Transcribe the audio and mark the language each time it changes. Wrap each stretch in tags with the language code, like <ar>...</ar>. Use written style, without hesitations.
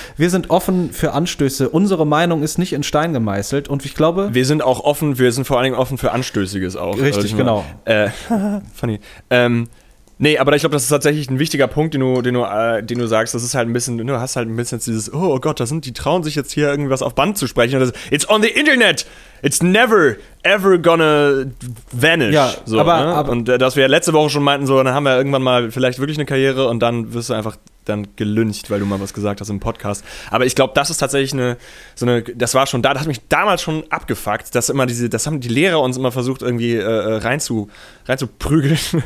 <de>Wir sind offen für Anstöße. Unsere Meinung ist nicht in Stein gemeißelt. Und ich glaube... Wir sind vor allen Dingen offen für Anstößiges auch. Richtig, genau.</de> <en>Funny.</en> <de>Nee, aber ich glaube, das ist tatsächlich ein wichtiger Punkt, den du sagst. Das ist halt ein bisschen, du hast halt ein bisschen dieses, oh Gott, die trauen sich jetzt hier irgendwas auf Band zu sprechen. Und das,</de> <en>it's on the internet. It's never, ever gonna vanish.</en> <de>Ja, so, aber und dass wir letzte Woche schon meinten, so, dann haben wir irgendwann mal vielleicht wirklich eine Karriere und dann wirst du einfach dann gelyncht, weil du mal was gesagt hast im Podcast. Aber ich glaube, das ist tatsächlich das hat mich damals schon abgefuckt, dass immer das haben die Lehrer uns immer versucht, irgendwie reinzuprügeln.</de>